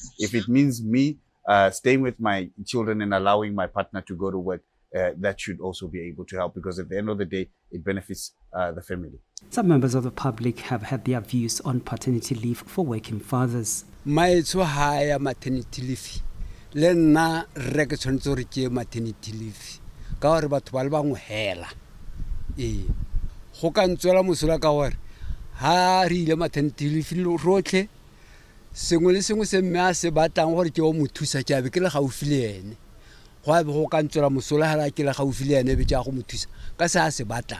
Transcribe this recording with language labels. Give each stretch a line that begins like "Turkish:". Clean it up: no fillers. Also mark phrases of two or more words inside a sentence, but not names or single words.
English: If it means me staying with my children and allowing my partner to go to work, that should also be able to help, because at the end of the day, it benefits the family. Some members of the public have had their views on paternity leave for working fathers.
Tswana: Maetso haya
English: maternity leave
Tswana: le nna re ke tshwanetse gore ke
English: maternity leave
Tswana: ka gore batho ba le bangwe hela go ka ntswela mosola ka gore ha re ile
English: maternity leave
Tswana: rotlhe sengwe le sengwe se mme a se batlang gore ke o mothusa ke abe ke le gaufi le ene go ka ntswela mosola ha ke le gaufi le ene be tja go mothusa ka se a se batlang